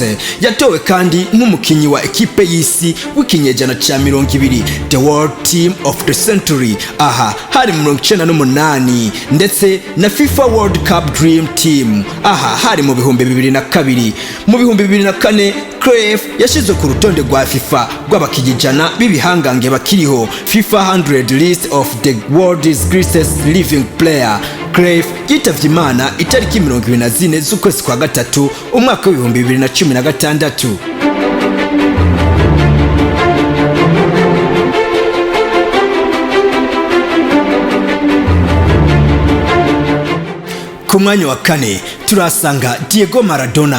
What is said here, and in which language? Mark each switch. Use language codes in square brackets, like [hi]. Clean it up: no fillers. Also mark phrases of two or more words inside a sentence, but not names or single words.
[rn] Yatowe kandi nk'umukinyi wa ekipe y'isi w'ikinyejana ca 20, [en] the World Team of the Century. [rn] Aha hari mu 1998, ndetse na FIFA World Cup Dream Team. Aha hari mu 2002. Mu 2004 Cruyff yashizwe ku rutonde rwa FIFA rw'abakijana b'ibihangange bakiriho, FIFA 100 [en] list of the world's greatest living player. [rn] Cruyff yitavye Imana itariki 24 z'ukwezi kwa gatatu umwaka wa 2016. Ku mwanya wa kane turasanga Diego Maradona.